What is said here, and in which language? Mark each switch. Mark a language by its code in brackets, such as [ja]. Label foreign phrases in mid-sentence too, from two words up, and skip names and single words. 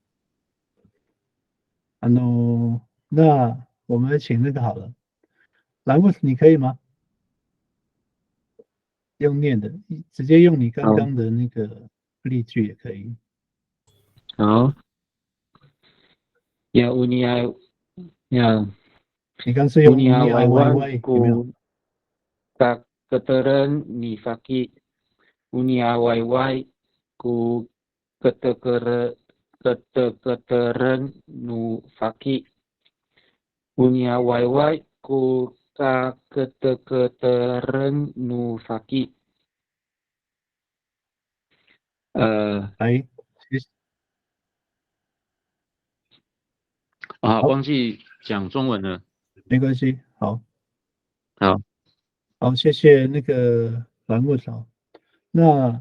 [zh] 那我们请那个好了，兰姆斯你可以吗？用念的，直接用你刚刚的那个例句也可以。 [ami] 好，ya unia ya [zh] 你刚是用 [ami] unia unia waiwan [zh] 有没有？ [ami] ku tak keteran ni faki unia waiwai ku keteran nu faki unia waiwai ku ka keteran nu faki [zh] 来，其实啊，好忘记讲中文了。没关系，好，好，谢谢那个兰木嫂。那